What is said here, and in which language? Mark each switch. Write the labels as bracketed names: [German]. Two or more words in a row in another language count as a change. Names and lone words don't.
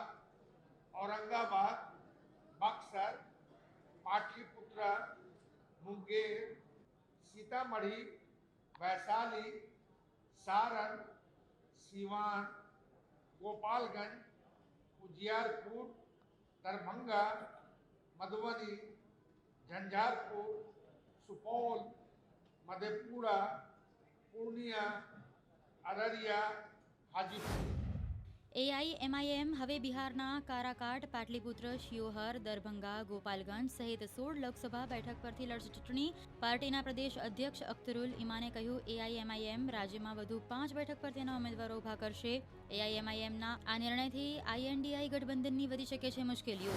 [Gujarati] औरंगाबाद, बक्सर, पाटलिपुत्र, मुंगेर, सीतामढ़ी, वैशाली, सारण, सीवान, गोपालगंज, उजियारपुर, दरभंगा, मधुबनी, झंझारपुर, सुपौल, मधेपुरा, पूर्णिया, अररिया, हाजीपुर. AIMIM હવે બિહારના કારાકાટ, પાટલીપુત્ર, શિયોહર, દરભંગા, ગોપાલગંજ સહિત 16 લોકસભા બેઠક પરથી લડશે ચૂંટણી. પાર્ટીના પ્રદેશ અધ્યક્ષ અખ્તરુલ ઇમાને કહ્યું, AIMIM રાજ્યમાં વધુ 5 બેઠક પર તેના ઉમેદવારો ઊભા કરશે. AIMIMના આ નિર્ણયથી INDI ગઠબંધનની વધી શકે છે મુશ્કેલીઓ.